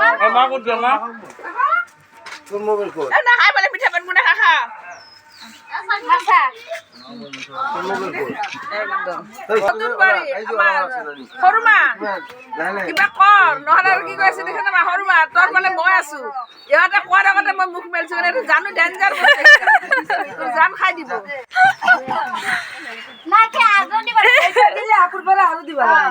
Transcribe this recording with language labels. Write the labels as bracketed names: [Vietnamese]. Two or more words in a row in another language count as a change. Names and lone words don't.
[Bangla] মা কত গেল মা তোর মোবাইল কর না খাই বলে পিঠা বানবো না খা খা [Assamese] নতুন বাৰী আমাৰ সৰু মা কিবা কৰ নহ'লে আৰু কি কৈ আছে দেখোন আমাৰ সৰু মা তোৰ মানে মই আছো ইহঁতে কোৱাৰ আগতে মই মুখ মেলিছো মানে এইটো জানো ডেঞ্জাৰ তোৰ জান খাই দিব দিলে আপুৰ পৰা আৰু দিবা